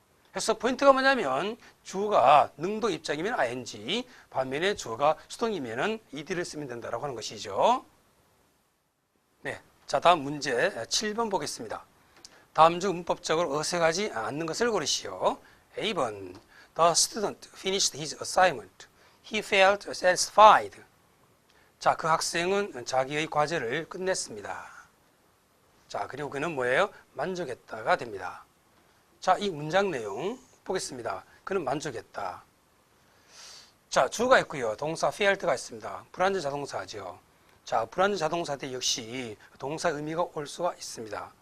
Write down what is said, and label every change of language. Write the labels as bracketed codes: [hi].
[ko] 그래서 포인트가 뭐냐면 주어가 능동 입장이면 ing, 반면에 주어가 수동이면 ed를 쓰면 된다라고 하는 것이죠. 네, 자, 다음 문제 7번 보겠습니다. 다음 중 문법적으로 어색하지 않는 것을 고르시오. [en] A번, The student finished his assignment. He felt satisfied. [ko] 자, 그 학생은 자기의 과제를 끝냈습니다. 자, 그리고 그는 뭐예요? 만족했다가 됩니다. 자, 이 문장 내용 보겠습니다. 그는 만족했다. 자, 주어가 있고요. 동사 felt가 있습니다. 불완전 자동사죠. 자, 불완전 자동사 때 역시 동사 의미가 올 수가 있습니다.